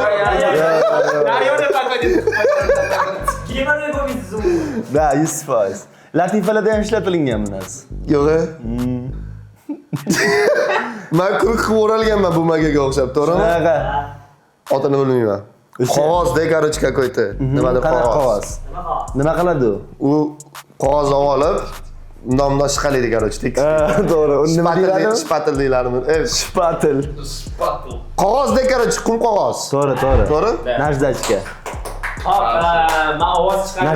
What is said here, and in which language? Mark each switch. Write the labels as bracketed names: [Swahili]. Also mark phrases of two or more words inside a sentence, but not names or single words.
[Uzbek] Daryoni podvodit qilib Kiyimlarga qo'ymaysiz u. Da, 100%. Latifalarda ham ishlatilgan bu narsa. Yo'q. Men kurk qilib o'ralganman bu magaga o'xshab, to'g'rimi? Qanaqa? Otini bilmayman. Qog'ozda, [Russian] короче, какой-то. [Uzbek] Nimadir Qanaqa qog'oz. qog'oz? Nima qiladi u? U qog'oz olib, undan ishqalaydi, короче, tekis. To'g'ri. Uni nima deyiladi? Shpatel deylarmi? Shpatel. Qog'ozda, короче, qum qog'oz. To'g'ri. To'g'ri? Najdachka. Hop, men ovoz chiqaraman.